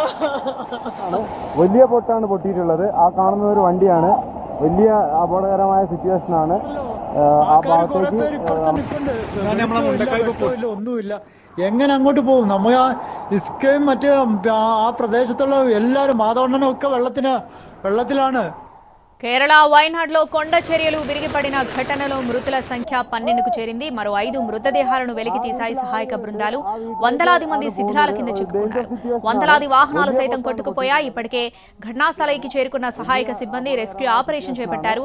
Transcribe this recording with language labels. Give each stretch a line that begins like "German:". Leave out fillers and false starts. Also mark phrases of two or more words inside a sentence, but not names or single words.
Malayalam: വലിയ പൊട്ടാണ് പൊട്ടിയിട്ടുള്ളത്. ആ കാണുന്ന ഒരു വണ്ടിയാണ്. വലിയ അപകടകരമായ സിറ്റുവേഷൻ ആണ്. ആ ഭാഗത്തേക്ക് ഒന്നുമില്ല. എങ്ങനെ അങ്ങോട്ട് പോകും? നമ്മ ഇസ്കയും മറ്റേ ആ പ്രദേശത്തുള്ള എല്ലാവരും മാതവണ്ണനും ഒക്കെ വെള്ളത്തിലാണ്.
Telugu: కేరళ వయనాడ్లో కొండ చర్యలు విరిగిపడిన ఘటనలో మృతుల సంఖ్య 12కు చేరింది. మరో 5 మృతదేహాలను వెలికితీశాయి సహాయక బృందాలు. వందలాది మంది శిథిలాల కింద చిక్కుకున్నారు. వందలాది వాహనాలు సైతం కొట్టుకుపోయాయి. ఇప్పటికే ఘటనా స్థలికి చేరుకున్న సహాయక సిబ్బంది
English: rescue operation
Telugu: చేపట్టారు.